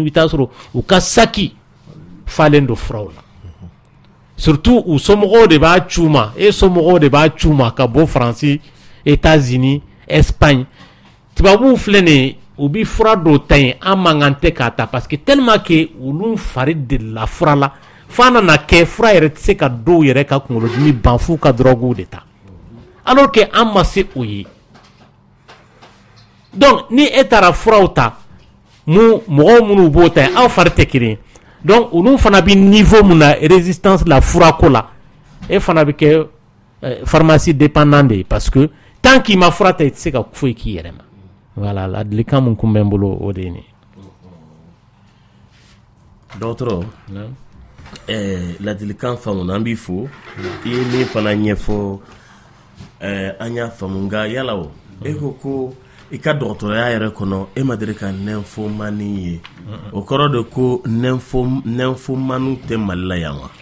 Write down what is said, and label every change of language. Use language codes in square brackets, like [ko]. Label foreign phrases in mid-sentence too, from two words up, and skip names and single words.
[bm] bɛ taa sɔrɔ u ka saki falen don furaw la surtout u somɔgɔw de b'a c'u ma e somɔgɔw de b'a c'u ma ka bɔ Faransi États-Unis Espagne tubabuw filɛ nin ye u bɛ fura dɔw ta yen an man kan tɛ k'a ta [fr] parce que tellement que [bm] olu fari delila fura la f'a nana kɛ fura yɛrɛ tɛ se ka dɔw yɛrɛ ka kunkolodimi ban f'u ka drogues de ta [fr] alors que [bm] an ma se o ye donc ni e taara furaw ta mɔgɔw minnu b'o ta yen aw fari tɛ kelen ye donc olu fana bɛ niveau mun na résistance la furako la e fana bɛ kɛ [fr] pharmacie dépendant de [bm] ye [fr] parce que tant qu'il [bm] ma fura ta i tɛ se ka foyi k'i yɛrɛ ma voilà ladilikan mun kun bɛ n bolo o de ye nin dɔgɔtɔrɔ ladilikan faamuna an b'i fo i ye min fana ɲɛfɔ an y'a faamu nka yala o e ko i ka dɔgɔtɔrɔya yɛrɛ kɔnɔ e ma deli ka nymphomanie ye o kɔrɔ de ko nymphomaniw tɛ Mali la yan wa